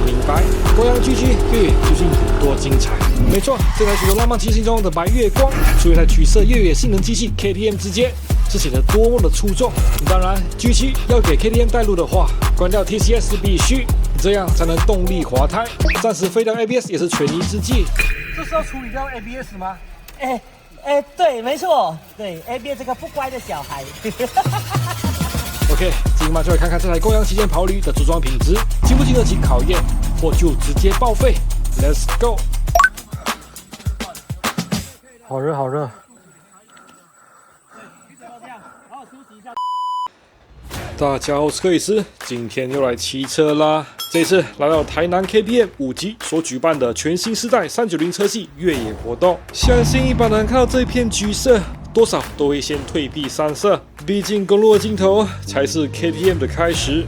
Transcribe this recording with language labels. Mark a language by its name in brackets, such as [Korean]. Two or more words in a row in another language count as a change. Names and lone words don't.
[Chinese] 白。光陽 GG 越野究竟有多精彩？沒錯，這台許多浪漫情形中的白月光，出現在橘色越野性能機器 KTM 之間，這顯得多麼的出眾。當然 ，G7 要給 KTM 帶路的話，關掉 TCS 必須，這樣才能動力滑胎。暫時廢掉 ABS 也是權宜之計。這是要處理掉 ABS 嗎？對，沒錯，對 ABS 這個不乖的小孩。 OK， 今晚就來看看這台光陽旗艦跑旅的組裝品質，經不經得起考驗，或就直接報廢。 [English] Let's go！ [Chinese] 好熱，好熱。大家好，我是克里斯，今天又來騎車啦。這次來到台南 KTM 5級所舉辦的全新世代390車系越野活動，相信一般人看到這片橘色，多少都會先退避三舍，畢竟公路的盡頭才是 KTM 的開始。